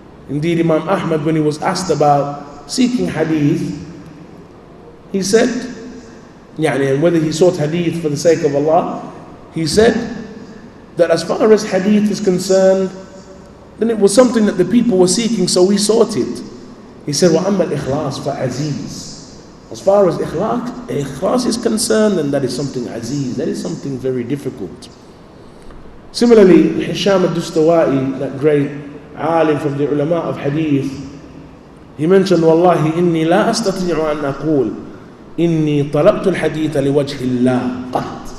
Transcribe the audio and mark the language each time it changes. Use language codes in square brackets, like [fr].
[en] Indeed, Imam Ahmad, when he was asked about seeking hadith, he said, and whether he sought hadith for the sake of Allah, he said that as far as hadith is concerned, then it was something that the people were seeking, so we sought it. He said, [ar] وَأَمَّا الْإِخْلَاصِ فَعَزِيزٌ. [en] As far as ikhlas is concerned, then that is something aziz, that is something very difficult. Similarly, Hisham al-Dustawai, that great alim from the ulama of hadith, he mentioned, [ar] وَاللَّهِ إِنِّي لَا أَسْتَطِيعُ أَنْ أَقُولُ إِنِّي طَلَبْتُ الْحَدِيثَ لِوَجْهِ اللَّهِ قَطْ.